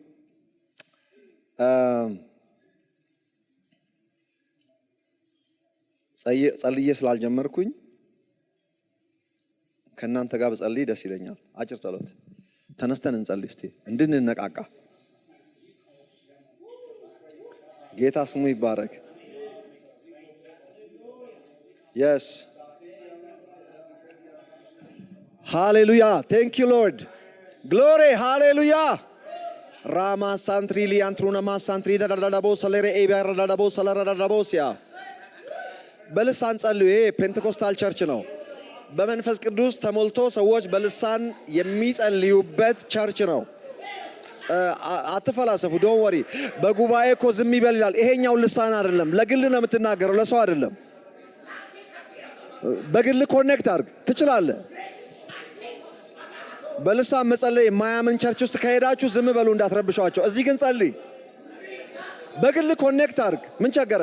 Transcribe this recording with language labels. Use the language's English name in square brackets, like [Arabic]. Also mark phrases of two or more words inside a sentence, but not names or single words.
[Amharic] ጸልዬ ስላልጀመርኩኝ ከእናንተ ጋር በጸልይ ደስ ይለኛል። አጭር ጸሎት ተነስተን እንጸልይ እስቲ እንድንነቃቃ። ጌታ ስሙ ይባረክ። Yes. [English] Hallelujah. Thank you, Lord. Glory. Hallelujah. Rama santri liantrunama santri dadadabo salere eber dadabo salara dadabosia. [Amharic] በልሳን ጸልዩ። [English] Pentecostal church [Amharic] ነው። በመንፈስ ቅዱስ ተሞልቶ ሰዎች በልሳን የሚጸልዩበት ቸርች ነው። አትፈላሰፉ። [English] don't worry። [Amharic] በጉባኤ እኮ ዝም ይበል ይላል። ይሄኛው ልሳን አይደለም። ለግል ነው የምትናገረው፣ ለሰው አይደለም። በግል ኮኔክት አድርግ ትችላለህ። በልሳን መጸለይ የማያምን ቸርች ውስጥ ከሄዳችሁ ዝም በሉ፣ እንዳትረብሿቸው። እዚህ ግን ጸልይ። በግል ኮኔክት አድርግ። ምን ቸገረ?